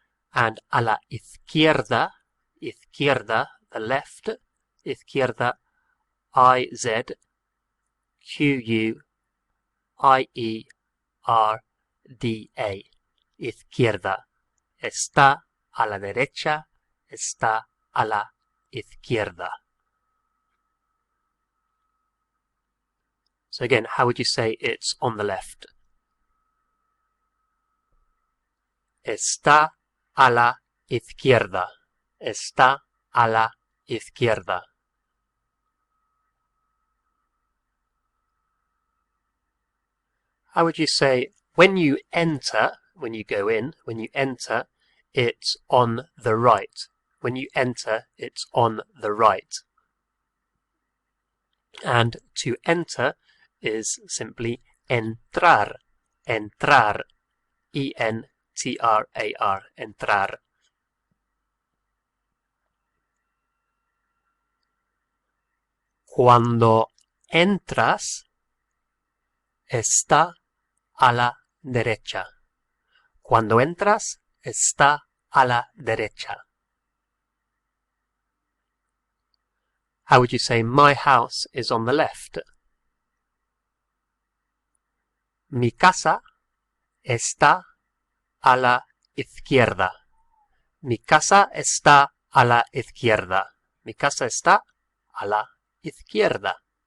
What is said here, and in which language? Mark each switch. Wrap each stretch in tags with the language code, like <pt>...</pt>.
<es>And a la izquierda, izquierda,</es> <en>the left,</en> <es>izquierda, I-Z-Q-U-I-E-R-D-A, izquierda. Está a la derecha, está a la izquierda.</es> <en>So again, how would you say it's on the left?</en> <es>Está a la izquierda. Está a la izquierda.</es> <en>How would you say when you enter, when you go in, when you enter, it's on the right. When you enter, it's on the right. And to enter is simply entrar. Entrar.</en> <es>E-N-T-R-A-R. Entrar. Cuando entras, está a la derecha. Cuando entras, está a la derecha.</es> <en>How would you say my house is on the left?</en> <es>Mi casa está a la izquierda. Mi casa está a la izquierda. Mi casa está a la izquierda.</es>